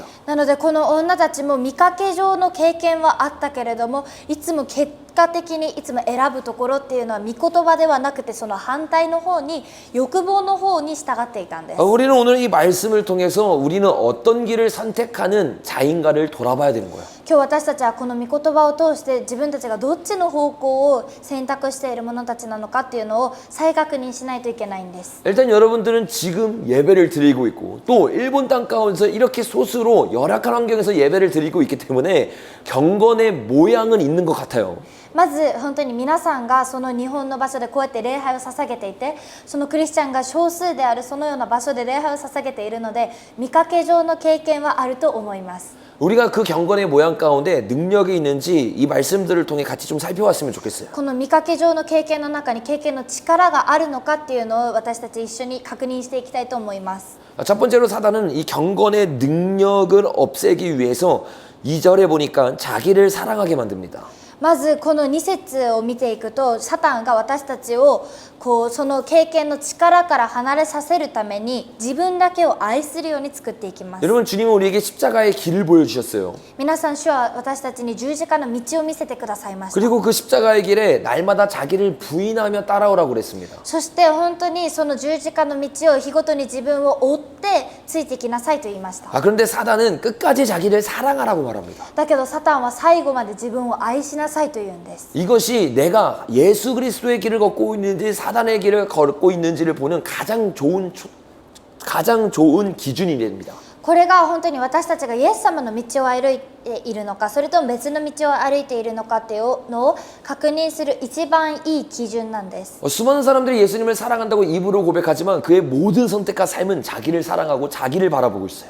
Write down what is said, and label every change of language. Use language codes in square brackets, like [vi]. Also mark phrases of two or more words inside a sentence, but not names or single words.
[ja] なのでこの女たちも見かけ上の経験はあったけれどもいつも結果的にいつも選ぶところっていうのは御言葉ではなくてその反対の方に欲望の方に従っていたんです。 [ko] 우리는 오늘 이 말씀을 통해서 우리는 어떤 길을 선택하는 자인가를 돌아봐야 되는 거예요. [ja] 今日私たちはこの御言葉を通して自分たちがどっちの方向を選択している者たちなのかっていうのを再確認しないといけないんです。 [ko] 일단 여러분들은 지금 예배를 드리고 있고 또 일본 땅 가운데서 이렇게 소수로 열악한 환경에서 예배를 드리고 있기 때문에 경건의 모양은 있는 것 같아요. [ja] まず本当に皆さんがその日本の場所でこうやって礼拝を捧げていてそのクリスチャンが少数であるそのような場所で礼拝を捧げているので見かけ上の経験はあると思います。 [ko] 우리가 그 경건의 모양 가운데 능력이 있는지 이 말씀들을 통해 같이 좀 살펴봤으면 좋겠어요. [ja] この見かけ上の経験の中に経験の力があるのかっていうのを私たち一緒に確認していきたいと思います。 [ko] 첫 번째로 사단은 이 경건의 능력을 없애기 위해서 2절에 보니까 자기를 사랑하게 만듭니다. [ja] まずこの2節を見ていくとサタンが私たちをその経験の力から離れさせるために自分だけを愛するように作っていきます。 [ko] 여러분 주님은 우리에게 십자가의 길을 보여주셨어요. [ja] 皆さん主は私たちに十字架の道を見せてくださいました。 [ko] 그리고 그 십자가의 길에 날마다 자기를 부인하며 따라오라고 그랬습니다. [ja] そして本当にその十字架の道を日ごとに自分を追ってついてきなさいと言いました。 [ko] 그런데 사단은 끝까지 자기를 사랑하라고 말합니다. [ja] だけどサタンは最後まで自分を愛しなさいと言うんです。 [ko] 이것이 내가 예수 그리스도의 길을 걷고 있는지 사단의 길을 걷고 있는지를 보는 가장 좋은 기준이 됩니다. [ja] これが本当に私たちがイエス様の道を歩いているのかそれとも別の道を歩いているのかっていうのを確認する一番いい基準なんです。 [ko] 수많은 사람들이 예수님을 사랑한다고 입으로 고백하지만 그의 모든 선택과 삶은 자기를 사랑하고 자기를 바라보고 있어요.